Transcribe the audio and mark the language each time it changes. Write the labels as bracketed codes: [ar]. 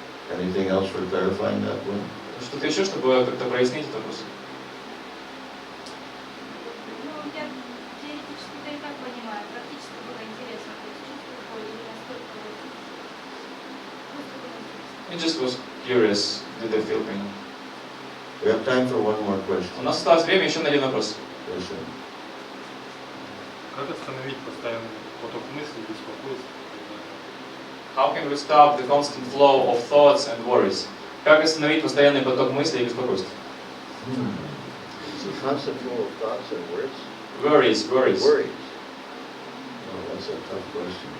[en] Anything else for clarifying that one? [ru] Что-то еще, чтобы как-то прояснить этот вопрос? Ну, я теоретически-то и так понимаю, практически было интересно, то есть чувство или насколько [en] I just was curious, did they feel pain? We have time for one more question. [ru] У нас осталось время еще на один вопрос. [en] Yes, sir. [ru] Как остановить постоянный поток мыслей, беспокойств? [en] How can we stop the constant flow of thoughts and worries? [ru] Как остановить постоянный поток мыслей и беспокойств? [en] It's a constant flow of thoughts and words. Worries. Worries. Oh, that's a tough question.